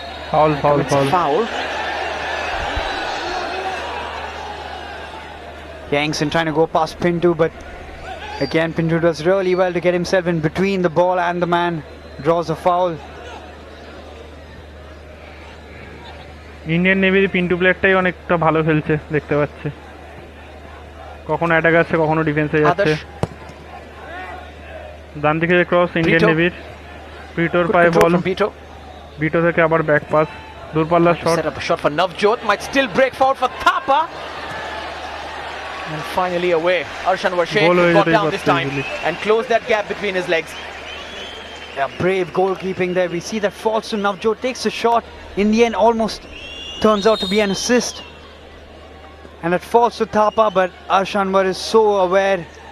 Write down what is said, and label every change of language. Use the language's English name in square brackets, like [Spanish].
[English] Foul. Foul. Yeah, Engson trying to go past Pinto, but again Pinto does really well to get himself in between the ball and the man, draws a foul. [Bangla] Indian নেভির Pintu প্লেয়ারটাই অনেকটা ভালো খেলছে দেখতে পাচ্ছে, কখনো attack আসছে কখনো ডিফেন্সে যাচ্ছে। ডান দিকে ক্রস ইন্ডিয়ান নেভির, পিটোর পায়ে বল, পিটো থেকে আবার ব্যাক পাস, দূরপাল্লার shot. [English] Set up a shot for Navjot, might still break forward for Thapa. And finally away. Arshan Warshe got down this time and closed that gap between his legs. Yeah, brave goalkeeping there. We see that falls to Navjot, takes a shot. In the end, almost turns out to be an assist. And it falls to Thapa, but Arshanwar is so aware.